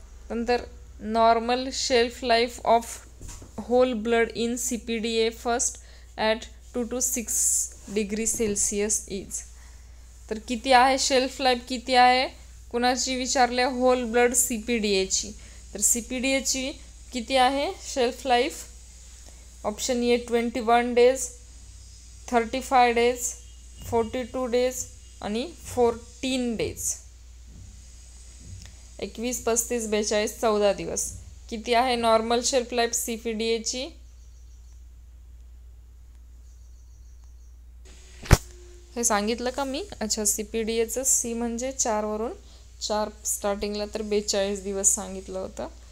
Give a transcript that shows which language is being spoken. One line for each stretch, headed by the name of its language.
Marathi: नंतर
English: Normal shelf life of whole blood in CPDA first at 2 to 6 degree Celsius is.
Marathi: तर किती आहे shelf life, किती आहे? कुणाची विचारले? Hole blood CPDAची. तर CPDAची किती आहे shelf life?
English: option A 21 days, 35 days, 42 days
Marathi: आणि
English: 14 days.
Marathi: 21, 35, 42, 14 दिवस. किती आहे नॉर्मल शेल्फ लाईफ CPDAची? हे सांगितलं का मी? अच्छा, CPDAचं C म्हणजे 4 वरून 4 स्टार्टिंगला तर 42 दिवस सांगितलं होतं.